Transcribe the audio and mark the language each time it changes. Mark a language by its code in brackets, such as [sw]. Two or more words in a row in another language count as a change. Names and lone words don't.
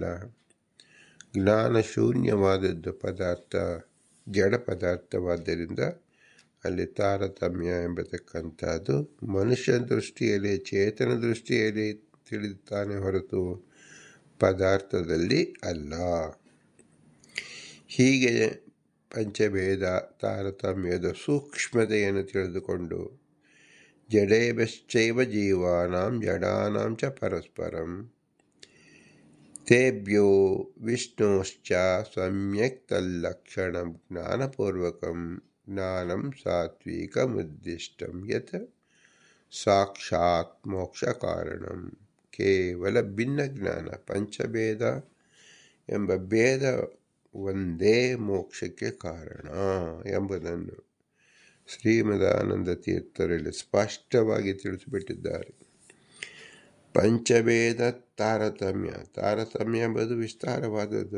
[kn] ಜ್ಞಾನ ಶೂನ್ಯವಾದದ್ದು ಪದಾರ್ಥ, ಜಡ ಪದಾರ್ಥವಾದ್ದರಿಂದ ಅಲ್ಲಿ ತಾರತಮ್ಯ ಎಂಬತಕ್ಕಂಥದ್ದು ಮನುಷ್ಯ ದೃಷ್ಟಿಯಲ್ಲಿ, ಚೇತನ ದೃಷ್ಟಿಯಲ್ಲಿ ತಿಳಿದುತ್ತಾನೆ ಹೊರತು ಪದಾರ್ಥದಲ್ಲಿ ಅಲ್ಲ. ಹೀಗೆ ಪಂಚಭೇದ ತಾರತಮ್ಯದ ಸೂಕ್ಷ್ಮತೆಯನ್ನು ತಿಳಿದುಕೊಂಡು [sa] ಜಡೇಭ್ಯಶ್ಚೈವ ಜೀವಾನಾಂ ಜಡಾನಾಂ ಚ ಪರಸ್ಪರಂ ತೇಭ್ಯೋ ವಿಷ್ಣೋಶ್ಚ ಸಮ್ಯಕ್ ತಲ್ಲಕ್ಷಣಂ ಜ್ಞಾನಪೂರ್ವಕಂ ಜ್ಞಾನಂ ಸಾತ್ವಿಕಮುದ್ದಿಷ್ಟಂ ಯತ್ ಸಾಕ್ಷಾತ್ ಮೋಕ್ಷ ಕಾರಣಂ. [kn] ಕೇವಲ ಭಿನ್ನ ಜ್ಞಾನ, ಪಂಚಭೇದ ಎಂಬ ಭೇದ ಒಂದೇ ಮೋಕ್ಷಕ್ಕೆ ಕಾರಣ ಎಂಬುದನ್ನು ಶ್ರೀಮದಾನಂದ ತೀರ್ಥರಲ್ಲಿ ಸ್ಪಷ್ಟವಾಗಿ ತಿಳಿಸಿಬಿಟ್ಟಿದ್ದಾರೆ. ಪಂಚಭೇದ ತಾರತಮ್ಯ ಎಂಬುದು ವಿಸ್ತಾರವಾದದ್ದು.